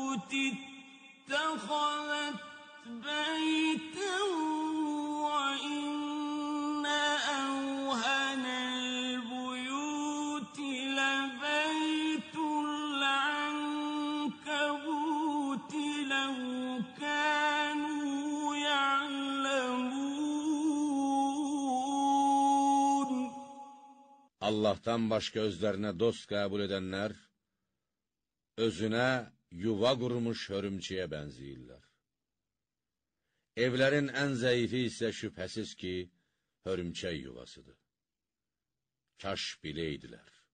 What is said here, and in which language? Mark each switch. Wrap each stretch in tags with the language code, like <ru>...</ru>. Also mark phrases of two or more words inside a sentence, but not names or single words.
<ar>اتخذت بيتا وإن أوهن البيوت لبيت العنكبوت لو كانوا يعلمون.</ar> <az>Allah'tan başqa özlərinə dost qəbul edənlər, özünə yuva qurmuş hörümçəyə bənziyirlər. Evlərin ən zəifi isə şübhəsiz ki, hörümçək yuvasıdır. Kaş biləydilər.</az>